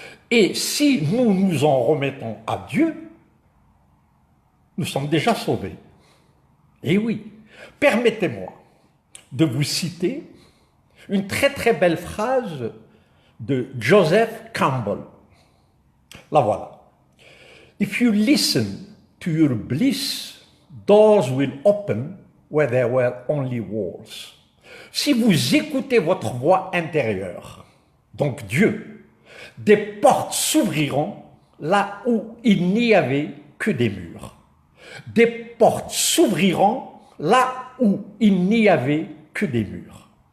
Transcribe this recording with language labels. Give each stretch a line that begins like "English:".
French: Et si nous nous en remettons à Dieu, nous sommes déjà sauvés. Et oui, permettez-moi de vous citer une très très belle phrase de Joseph Campbell. La voilà.
English: If you listen to your bliss, doors will open where there were only walls.
French: Si vous écoutez votre voix intérieure, donc Dieu, des portes s'ouvriront là où il n'y avait que des murs. Des portes s'ouvriront là où il n'y avait que des murs.